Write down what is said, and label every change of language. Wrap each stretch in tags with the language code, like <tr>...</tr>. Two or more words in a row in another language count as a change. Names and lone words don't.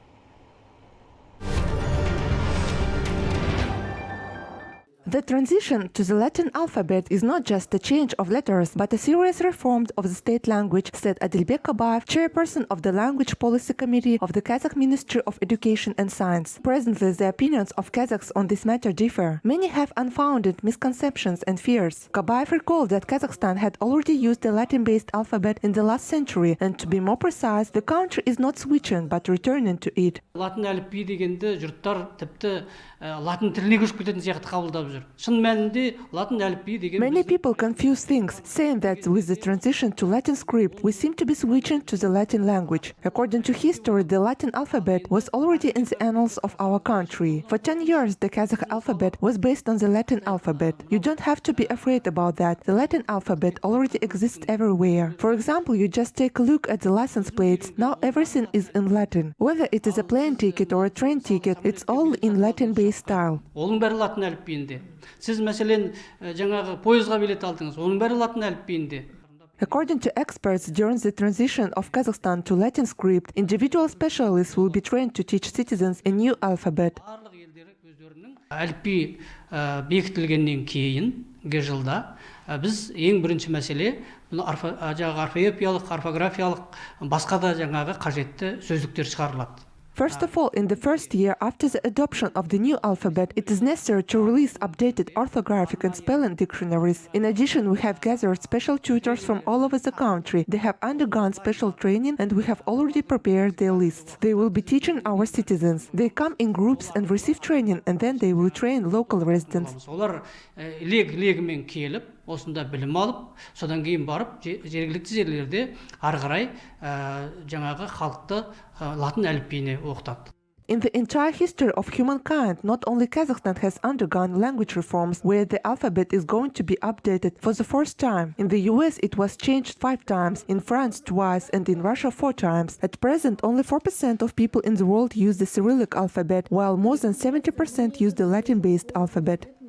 <en>The transition to the Latin alphabet is not just a change of letters, but a serious reform of the state language, said Adilbek Kabayev, chairperson of the Language Policy Committee of the Kazakh Ministry of Education and Science. Presently, the opinions of Kazakhs on this matter differ. Many have unfounded misconceptions and fears. Kabayev recalled that Kazakhstan had already used the Latin-based alphabet in the last century, and to be more precise, the country is not switching, but returning to it.</en> <kk>Латын әліпби дегенде жұрттар тіпті латын тіліне көшіп кететін сияқты қабылдап жүр. Шын мәнінде латын әліпби деген</kk> <en>Many people confuse things, saying that with the transition to Latin script, we seem to be switching to the Latin language. According to history, the Latin alphabet was already in the annals of our country. For 10 years, the Kazakh alphabet was based on the Latin alphabet. You don't have to be afraid about that. The Latin alphabet already exists everywhere. For example, you just take a look at the license plates. Now everything is in Latin. Whether it is a plane ticket or a train ticket, it's all in Latin-based style.</en> <kk>Оның бәрі латын әліпбиінде. Сіз мәселен жаңағы пойызға билет алдыңыз, оның бәрі латын әліпбиінде.</kk> <en>According to experts, during the transition of Kazakhstan to Latin script, individual specialists will be trained to teach citizens a new alphabet.</en> <kk>Барлық елдері өздерінің әліпби бекітілгеннен кейінгі жылда біз ең бірінші мәселе бұны орфоэпиялық, орфографиялық, басқа да жаңағы қажетті сөздіктер шығарылады.</kk> <en>First of all, in the first year after the adoption of the new alphabet, it is necessary to release updated orthographic and spelling dictionaries. In addition, we have gathered special tutors from all over the country. They have undergone special training and we have already prepared their lists. They will be teaching our citizens. They come in groups and receive training and then they will train local residents.</en> <kk>Олар легімен келіп, осында білім алып, содан кейін барып, жергілікті жерлерде ары қарай жаңағы халықты латын әліпбиіне оқытады.</kk> <en>In the entire history of humankind, not only Kazakhstan has undergone language reforms where the alphabet is going to be updated for the first time. In the US, it was changed 5 times, in France twice, and in Russia 4 times. At present, only 4% of people in the world use the Cyrillic alphabet, while more than 70% use the Latin-based alphabet.</en>